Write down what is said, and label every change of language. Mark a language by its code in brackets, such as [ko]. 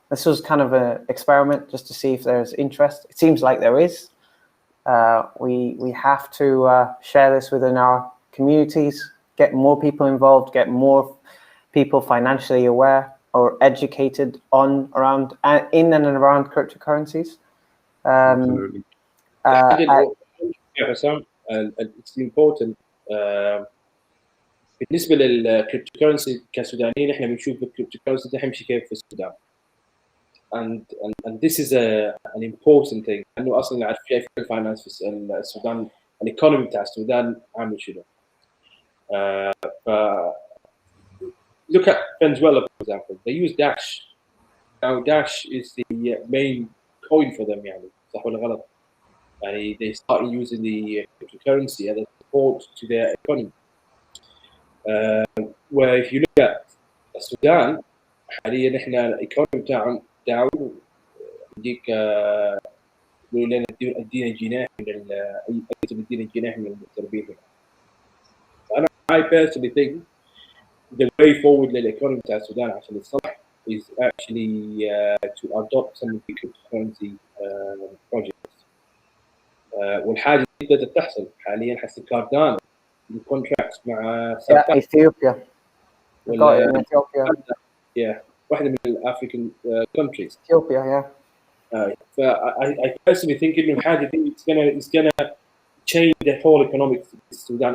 [en] This was kind of an experiment just to see if there's interest. It seems like there is. We have to share this within our communities, get more people involved, get more people financially aware or educated in and around cryptocurrencies. Absolutely. [ar] حسام [en] it's important [ar] بالنسبه للكريبتو كرنسي كسودانيين احنا بنشوف الكريبتو كرنسي ده حيمشي كيف في السودان [en] and this is an important thing [ar] لانه اصلا عارف كيف الفاينانس في السودان الايكونومي بتاع السودان عامل شنو ف [en] look at Venezuela for example, they use Dash. Now Dash is the main coin for them [ar] يعني صح ولا غلط؟ يعني [en] they start using the cryptocurrency as a support to their economy. Where if you look at [ar] السودان حاليا احنا الايكونومي بتاعهم داون يجيك يقولوا لنا ادينا جناح من اي ادينا جناح من التربيه. [en] انا I personally think the way forward [ar] للايكونومي بتاع السودان عشان يتصلح [en] is actually to adopt some of the cryptocurrency projects. [ar] والحاجه دي بدات تحصل حاليا حسب كاردان الكونتراكت مع اثيوبيا واحده من الافريكان countries. اثيوبيا [en] I personally think [ar] انه الحاجه دي [en] it's gonna change the whole economics في السودان.